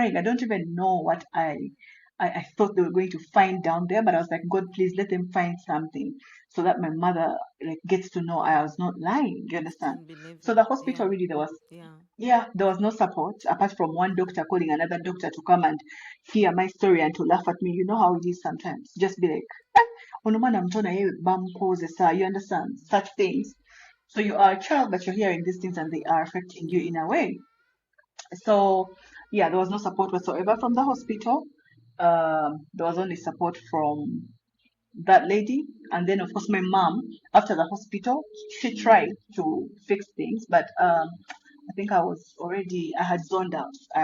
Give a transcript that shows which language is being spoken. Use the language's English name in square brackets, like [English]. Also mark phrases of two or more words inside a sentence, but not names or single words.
[English] I don't even know what I thought they were going to find down there, but I was like, God, please let them find something so that my mother like gets to know I was not lying. You understand? And believe So you. the hospital Yeah. really there was Yeah. yeah, there was no support apart from one doctor calling another doctor to come and hear my story and to laugh at me. You know how it is sometimes. Just be like, [Ganda] "Ono mtona yewe bamkozesa," [English] you understand? Such things. So you are a child, but you're hearing these things and they are affecting you Yeah. in a way. So yeah, there was no support whatsoever from the hospital. There was only support from that lady. And then, of course, my mom, after the hospital, she tried to fix things, but I think I had zoned out.